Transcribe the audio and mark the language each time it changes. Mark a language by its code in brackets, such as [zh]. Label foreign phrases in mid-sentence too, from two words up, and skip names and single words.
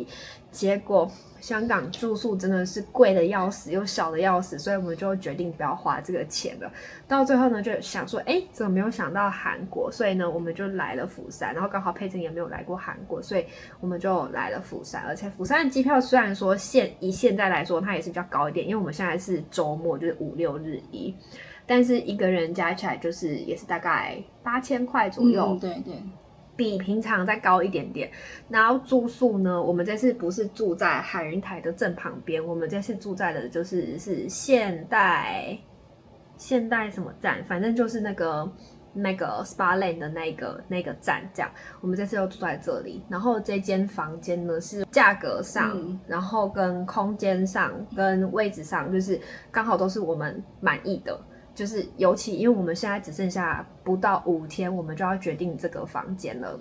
[zh] 結果香港住宿真的是貴的要死，又小的要死，所以我們就決定不要花這個錢了。到最後呢，就想說，怎麼沒有想到韓國？所以呢，我們就來了釜山。然後剛好佩珍也沒有來過韓國，所以我們就來了釜山。而且釜山的機票雖然說以現在來說，它也是比較高一點，因為我們現在是周末，就是5、6日1。但是一個人加起來就是也是大概8000塊左右，对对，比平常再高一點點。然後住宿呢，我們這次不是住在海雲台的正旁邊，我們這次住在的是現代什麼站，反正就是那個 Spa Lane 的那個站這樣。我們這次又住在這裡，然後這間房間呢是價格上，然後跟空間上跟位置上，就是剛好都是我們滿意的。就是尤其因為我們現在只剩下不到5天，我們就要決定這個房間了。